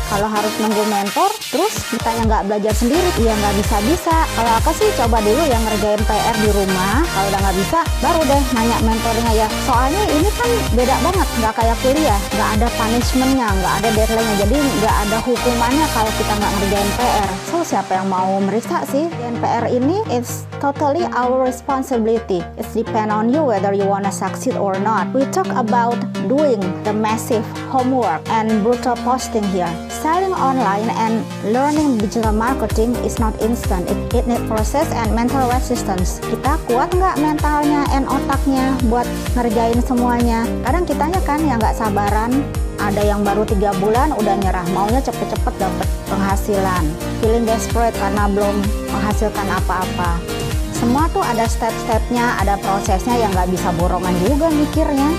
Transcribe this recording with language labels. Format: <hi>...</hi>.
<id>Kalau harus nunggu mentor terus ditanya nggak belajar sendiri, ya nggak bisa-bisa. Kalau aku sih coba dulu yang ngerjain PR di rumah. Kalau udah nggak bisa baru deh nanya mentornya ya. Soalnya ini kan beda banget, nggak kayak kuliah, nggak ada punishmentnya, nggak ada deadline-nya, jadi nggak ada hukumannya kalau kita nggak ngerjain PR. So siapa yang mau meriksa sih? Dan PR ini</id> <en>it's totally our responsibility. It's depend on you whether you wanna succeed or not. We talk about doing the massive homework and brutal posting here. Selling online and learning digital marketing is not instant. It need process and mental resistance.</en> <id>Kita kuat nggak mentalnya and otaknya buat ngerjain semuanya? Kadang kitanya kan yang nggak sabaran. Ada yang baru 3 bulan udah nyerah, maunya cepet-cepet dapet penghasilan.</id> <en>Feeling desperate</en> <id>karena belum menghasilkan apa-apa. Semua tuh ada step-stepnya, ada prosesnya yang nggak bisa borongan juga mikirnya.</id>